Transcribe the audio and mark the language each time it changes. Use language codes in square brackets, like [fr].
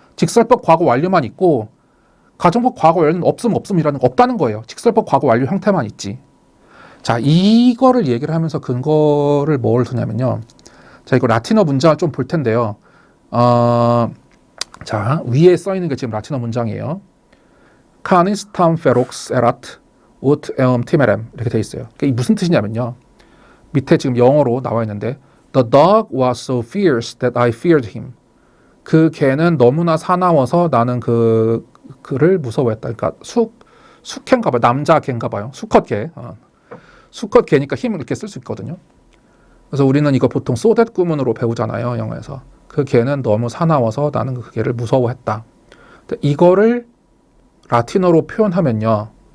[ko] 직설법 과거 완료만 있고 가정법 과거 완료는 없음이라는 거 없다는 거예요. 직설법 과거 완료 형태만 있지. 자, 이거를 얘기를 하면서 근거를 뭘 두냐면요. 자, 이거 라틴어 문장을 좀 볼 텐데요. 자, 위에 써 있는 게 지금 라틴어 문장이에요. [la] Canis tam ferox erat ut eum timerem [ko] 이렇게 돼 있어요. 이게 무슨 뜻이냐면요. 밑에 지금 영어로 나와 있는데 [en] The dog was so fierce that I feared him. [ko] 그 개는 너무나 사나워서 나는 그를 무서워했다. 그러니까 숙캔가 봐요. 남자 개인가 봐요. 수컷 개. 수컷 개니까 힘을 이렇게 쓸 수 있거든요. 그래서 우리는 이거 보통 so that 구문으로 배우잖아요. 영어에서. 그 개는 너무 사나워서 나는 그 개를 무서워했다. 이거를 라틴어로 표현하면요.